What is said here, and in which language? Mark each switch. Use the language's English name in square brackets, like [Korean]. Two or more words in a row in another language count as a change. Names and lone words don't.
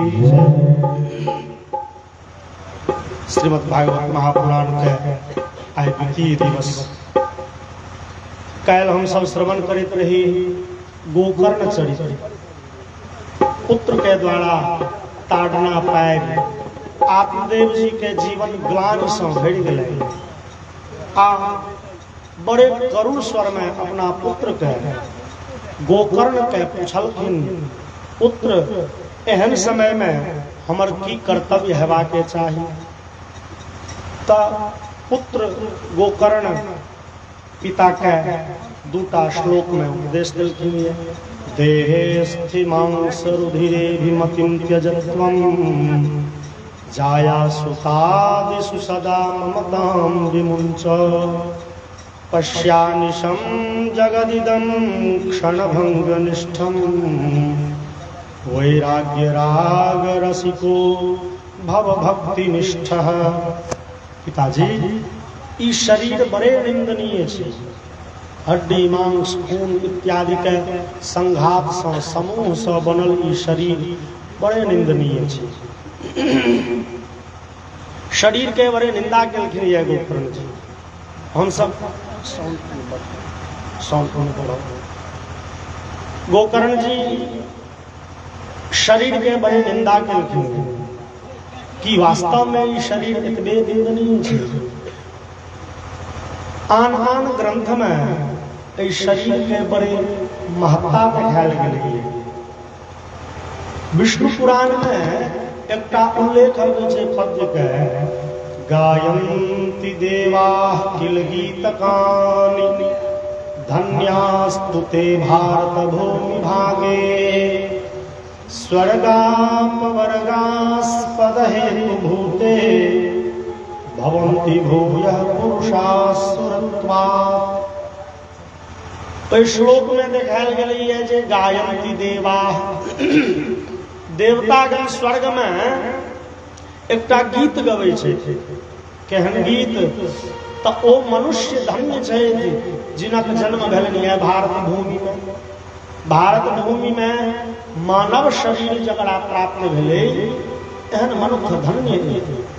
[Maithili] श्रीमद् भागवत महापुराण के आइ द्वितीय दिवस काल हम सब श्रवण करते रही गोकर्ण चरित्र। पुत्र के द्वारा ताड़ना पाबि आत्मदेव जी के जीवन ग्लानि से भरि गेलै आ बड़े करुण स्वर में अपना पुत्र के गोकर्ण के पूछलखिन, पुत्र एहन समय में हमर की कर्तव्य हेबाक चाही। त पुत्र गोकर्ण पिता के दूटा श्लोक में उपदेश देलखिन। [Sanskrit] देहे स्थिमांस रुधिरेभिमतिं त्यजत्वं जाया सुतादिषु सदा ममतां विमुञ्च पश्यानिशं जगदिदं क्षणभंगनिष्ठं वैराग्यरागरसिको भवभक्तिनिष्ठः। [Maithili] पिताजी ई शरीर बड़े निंदनीय छै। हड्डी मांस खून इत्यादि के संघात से समूह से बनल ई शरीर बड़े निंदनीय छै। शरीर के बड़े निंदा केलखिन ये गोकर्ण जी। हम सब गोकर्ण जी शरीर के बड़े निंदा केलखिन कि वास्तव में ई शरीर एतबे निंदनीय छै। आन आन ग्रंथ में इस शरीर के बड़े महत्ता देखायल गेलै। विष्णु पुराण में एकटा उल्लेख छै पद्य के, [Sanskrit] गायन्ति देवाः किल गीतकानि धन्यास्तु ते भारत भूमि भागे स्वर्गापवर्गास्पद हेतु भूते भवन्ति भूयः पुरुषाः सुरत्वात्। [Maithili] तो श्लोक में देखायल गेलै है जे [Sanskrit] गायन्ति देवाः, [Maithili] देवतागण स्वर्ग में एकटा गीत गबै छै। केहन गीत? तो ओ मनुष्य धन्य छै जिनक जन्म भेलनि है भारत भूमि में। भारत भूमि में मानव शरीर जकरा प्राप्त भेलै एहन मनुष्य धन्य है।